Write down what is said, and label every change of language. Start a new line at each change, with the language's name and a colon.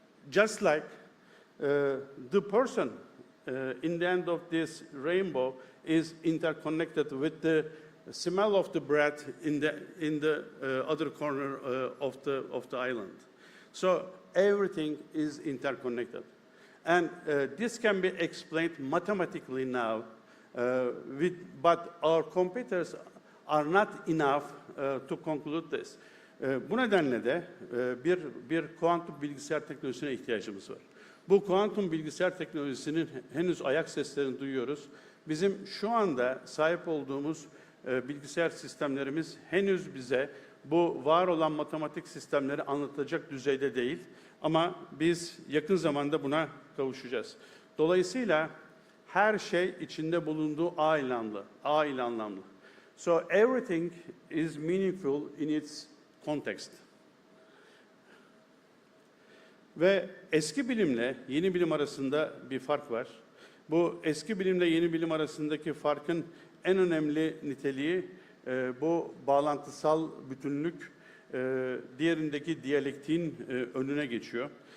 English: Just like the person in the end of this rainbow is interconnected with the smell of the bread in the other corner of the island. So everything is interconnected. And this can be explained mathematically now, but our computers are not enough to conclude this.
Turkish: Bu nedenle de bir kuantum bilgisayar teknolojisine ihtiyacımız var. Bu kuantum bilgisayar teknolojisinin henüz ayak seslerini duyuyoruz. Bizim şu anda sahip olduğumuz bilgisayar sistemlerimiz henüz bize bu var olan matematik sistemleri anlatacak düzeyde değil. Ama biz yakın zamanda buna kavuşacağız. Dolayısıyla her şey içinde bulunduğu ağ ile anlamlı.
English: So everything is meaningful in its context.
Turkish: Ve eski bilimle yeni bilim arasında bir fark var. Bu eski bilimle yeni bilim arasındaki farkın en önemli niteliği bu bağlantısal bütünlük, diğerindeki diyalektiğin önüne geçiyor.